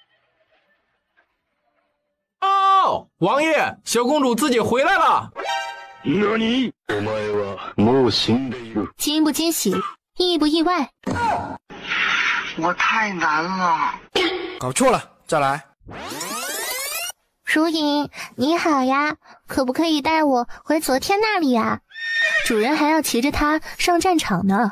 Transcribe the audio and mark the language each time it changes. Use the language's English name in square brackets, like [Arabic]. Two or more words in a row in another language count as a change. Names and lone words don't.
[Chinese] 哦，王爷，小公主自己回来了。 [Japanese] 何？お前はもう死んでいる。 [Chinese] 惊不惊喜，意不意外？我太难了。搞错了，再来。如影，你好呀，可不可以带我回昨天那里啊？主人还要骑着它上战场呢。